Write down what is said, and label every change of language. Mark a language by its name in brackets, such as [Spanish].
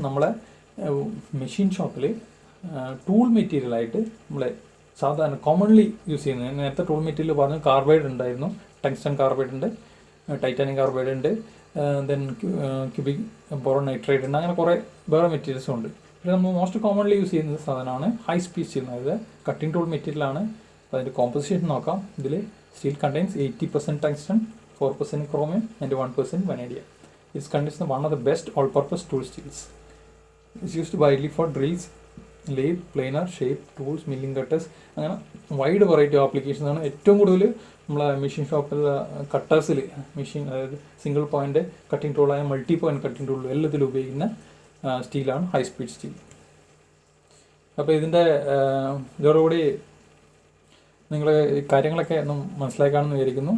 [Malayalam] നമ്മളെ മെഷീൻ ഷോപ്പിൽ ടൂൾ മെറ്റീരിയലായിട്ട് നമ്മൾ സാധാരണ കോമൺലി യൂസ് ചെയ്യുന്നത്, നേരത്തെ ടൂൾ മെറ്റീരിയൽ പറഞ്ഞു കാർബൈഡ് ഉണ്ടായിരുന്നു, ടങ്സ്റ്റൺ കാർബൈഡ് ഉണ്ട്, ടൈറ്റാനിയം കാർബൈഡ് ഉണ്ട്, ദെൻ ക്യൂബിക് ബോറോൺ നൈട്രേറ്റ് ഉണ്ട്, അങ്ങനെ കുറേ വേറെ മെറ്റീരിയൽസും ഉണ്ട്. പക്ഷേ നമ്മൾ മോസ്റ്റ് കോമൺലി യൂസ് ചെയ്യുന്ന സാധനമാണ് ഹൈ സ്പീഡ് സ്റ്റീൽ. അതായത് കട്ടിംഗ് ടൂൾ മെറ്റീരിയലാണ്. അപ്പോൾ അതിൻ്റെ കോമ്പോസിഷൻ നോക്കാം. ഇതിൽ [English] Steel contains 80% tungsten, 4% chromium and 1% vanadium. It's considered one of the best all-purpose tool steels. It's used widely for drills, lathe, planer, shape, tools, milling cutters. [Malayalam] അങ്ങനെ wide variety applications ആണ്. ഏറ്റവും കൂടുതൽ നമ്മളെ മെഷീൻ ഷോപ്പിൽ കട്ടേഴ്സിൽ machine, അതായത് single point cutting ടൂളായ multi point cutting tool എല്ലാത്തിലും ഉപയോഗിക്കുന്ന സ്റ്റീലാണ് high speed steel. അപ്പോൾ ഇതോടുകൂടി നിങ്ങൾ കാര്യങ്ങളൊക്കെ ഒന്ന് മനസ്സിലാക്കാമെന്ന് വിചാരിക്കുന്നു.